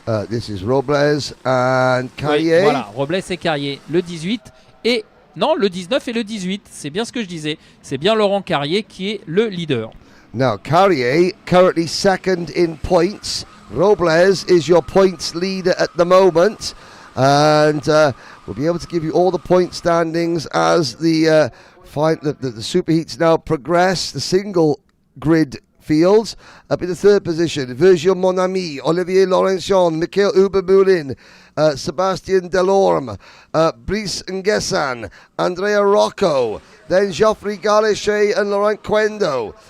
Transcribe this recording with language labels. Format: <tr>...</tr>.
<en>This is Robles and Carrier.</en> <fr>Oui, voilà, Robles et Carrier, le 18 et... Non, le 19 et le 18, c'est bien ce que je disais. C'est bien Laurent Carrier qui est le leader.</fr> <en>Now, Carrier, currently second in points. Robles is your points leader at the moment. And we'll be able to give you all the point standings as the superheats now progress. The single grid fields. Up in the third position, Virgil Monami, Olivier Laurentian, Mikhail Ubermulin, Sebastian Delorme, Brice Nguessan, Andrea Rocco, then Geoffrey Galichet and Laurent Quendo.</en>